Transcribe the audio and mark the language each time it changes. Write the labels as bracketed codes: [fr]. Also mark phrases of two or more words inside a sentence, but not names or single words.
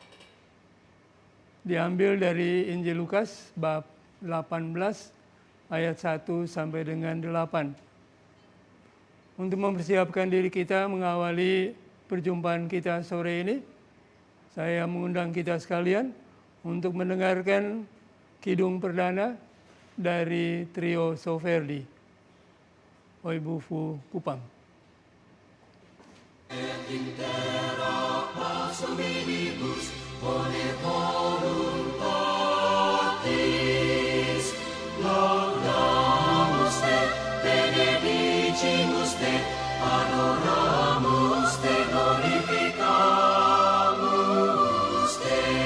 [id] Diambil dari Injil Lukas bab 18 ayat 1 sampai dengan 8. Untuk mempersiapkan diri kita mengawali perjumpaan kita sore ini, saya mengundang kita sekalian untuk mendengarkan kidung perdana dari trio Soferdi Oibufu Kupang. [la] Et intera pars hominibus bone voluntatis laudamus te, benedicimus te, adoramus te, glorificamus te.